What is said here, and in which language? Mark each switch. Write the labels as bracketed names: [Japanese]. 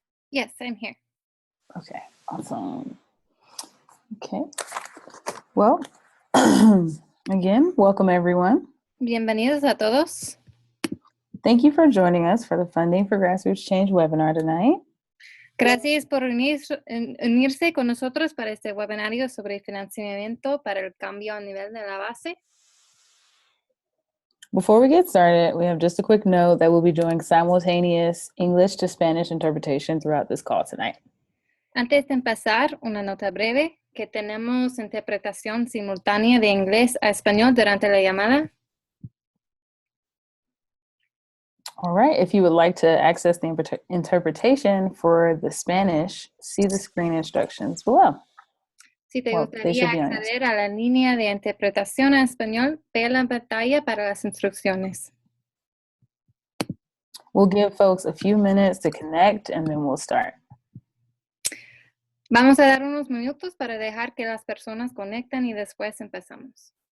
[English] Yes, I'm here. Okay, awesome. Okay. Well, again, welcome everyone. [Spanish] Bienvenidos a todos. [English] Thank you for joining us for the Funding for Grassroots Change webinar tonight. [Spanish] Gracias por unirse con nosotros para este webinario sobre financiamiento para el cambio a nivel de la base. [English] Before we get started, we have just a quick note that we'll be doing simultaneous English to Spanish interpretation throughout this call tonight. [Spanish] Antes de empezar, una nota breve, que tenemos interpretación simultánea de inglés a español durante la llamada. [English] All right, if you would like to access the interpretation for the Spanish, see the screen instructions below. [Spanish] Si te gustaría acceder a la línea de interpretación a español, ve la pantalla para las instrucciones. [English] We'll give folks a few minutes to connect and then we'll start. [Spanish] Vamos a dar unos minutos para dejar que las personas conecten y después empezamos.